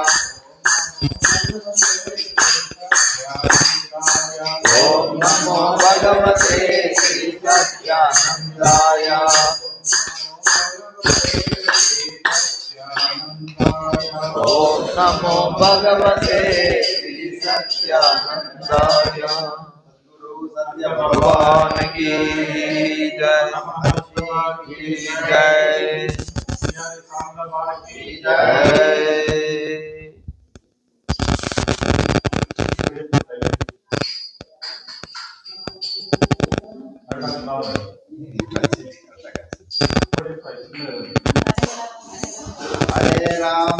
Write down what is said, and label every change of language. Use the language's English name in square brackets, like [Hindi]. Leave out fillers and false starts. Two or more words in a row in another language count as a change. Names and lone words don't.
[Sanskrit] ఓం నమో భగవతే శ్రీ సత్యానందాయ. ఓం नमो भगवते श्री सत्यानंदाय। गुरु सत्य [Hindi] भगवान की जय की जय जय। [Sanskrit] हरे राम